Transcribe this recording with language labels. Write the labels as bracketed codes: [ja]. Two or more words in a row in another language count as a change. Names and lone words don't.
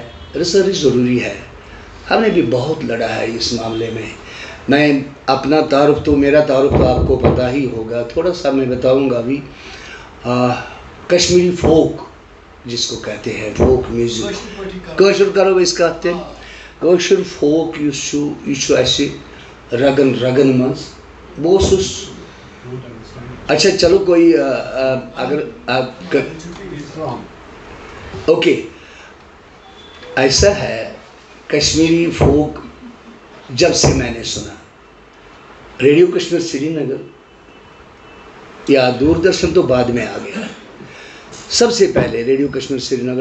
[ur] ریسرچ ضروری ہے، ہم نے بھی بہت لڑا ہے اس معاملے میں. میں اپنا تعارف تو، میرا تعارف تو آپ کو پتہ ہی ہوگا، تھوڑا سا میں بتاؤں گا بھی. کشمیری فوک جس کو کہتے ہیں، [en] folk music, [ur] کٲشُر کرو اس کا [ks] کٲشُر فوک یہ چھُ اَسہِ رگن رگن منٛز. بہٕ اوسُس [ur] اچھا چلو کوئی اگر آپ اوکے، ایسا ہے کشمیری فوک جب سے میں نے سنا، ریڈیو کشمیر سری نگر یا دوردرشن تو بعد میں آ گیا، سب سے پہلے ریڈیو کشمیر سری نگر.